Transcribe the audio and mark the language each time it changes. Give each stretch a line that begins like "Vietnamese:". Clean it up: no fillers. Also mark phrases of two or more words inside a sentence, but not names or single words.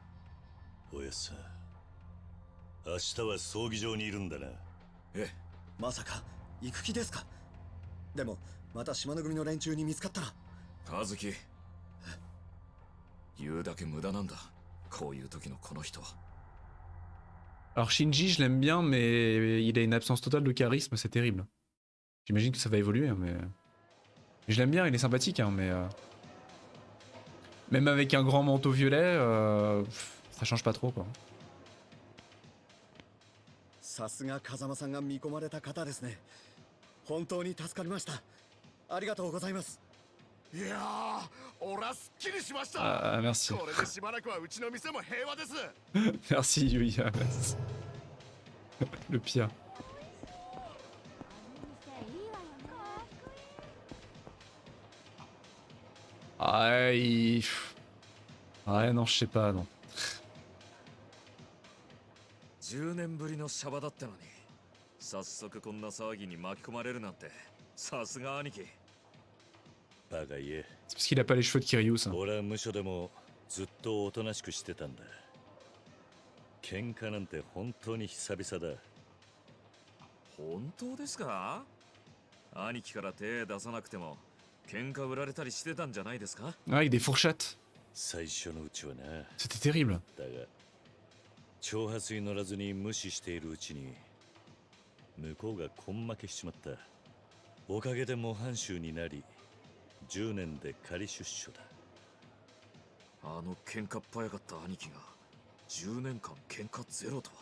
Japanese: おやっさん、明日は葬儀場にいるんだな。ええ、まさか行く気ですか？でもまた島の組の連中に見つかったら。和樹、言うだけ無駄なんだ。こういう時のこの人は。
French: Alors Shinji, je l'aime bien, mais il a une absence totale de charisme, c'est terrible. J'imagine que ça va évoluer, hein, mais... Je l'aime bien, il est sympathique, hein, mais... Même avec un grand manteau violet, ça change pas trop, quoi.
Japanese: さすが風間さんが見込まれた方ですね。本当に助かりました。ありがとうございます。いやー、俺はすっきりしました。
French: Ah, merci.
Japanese: これでしばらくはうちの店も平和です。
French: Merci Yuya. Le pire. Ah, ouais, non, je sais pas, non.
Japanese: 10 年ぶりのシャバだったのに、早速こんな騒ぎに巻き込まれるなんて、さすが兄貴。バカ言え。
French: C'est parce qu'il a pas les cheveux de Kiryu, ça.
Japanese: 俺は無所でもずっとおとなしくしてたんだ。喧嘩なんて本当に久々だ。本当ですか？兄貴から手出さなくても喧嘩売られたりしてたんじゃないですか？
French: Ah, avec des fourchettes.
Japanese: 最初のうちはな。
French: C'était terrible.
Japanese: だが挑発に乗らずに無視しているうちに向こうが根負けしちまった。おかげで模範囚になり10年で仮出所だ。あの喧嘩っ早かった兄貴が10年間喧嘩ゼロとは。